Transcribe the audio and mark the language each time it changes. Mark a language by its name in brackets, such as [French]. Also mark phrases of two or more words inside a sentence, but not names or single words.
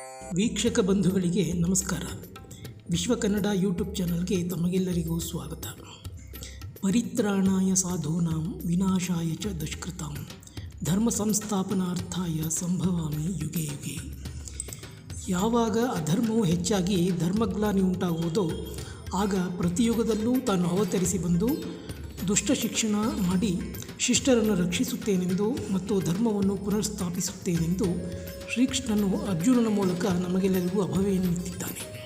[Kannada] ವೀಕ್ಷಕ ಬಂಧುಗಳಿಗೆ ನಮಸ್ಕಾರ. ವಿಶ್ವ ಕನ್ನಡ ಯೂಟ್ಯೂಬ್ ಚಾನಲ್ಗೆ ತಮಗೆಲ್ಲರಿಗೂ ಸ್ವಾಗತ. [Sanskrit] ಪರಿತ್ರಾಣಾಯ ಸಾಧೂನಾಂ ವಿನಾಶಾಯ ಚ ದುಷ್ಕೃತಾಂ ಧರ್ಮ ಸಂಸ್ಥಾಪನಾರ್ಥಾಯ ಸಂಭವಾಮಿ ಯುಗೆ ಯುಗೆ. [Kannada] ಯಾವಾಗ ಅಧರ್ಮವು ಹೆಚ್ಚಾಗಿ ಧರ್ಮಗ್ಲಾನಿ ಉಂಟಾಗುವುದೋ ಆಗ ಪ್ರತಿಯುಗದಲ್ಲೂ ತಾನು ಅವತರಿಸಿ ಬಂದು ದುಷ್ಟ ಶಿಕ್ಷಣ ಮಾಡಿ ಶಿಷ್ಟರನ್ನು ರಕ್ಷಿಸುತ್ತೇನೆಂದು ಮತ್ತು ಧರ್ಮವನ್ನು ಪುನರ್ಸ್ಥಾಪಿಸುತ್ತೇನೆಂದು ಶ್ರೀಕೃಷ್ಣನು ಅರ್ಜುನನ ಮೂಲಕ ನಮಗೆಲ್ಲರಿಗೂ ಅಭಯವನ್ನು ನೀಡುತ್ತಿದ್ದಾನೆ.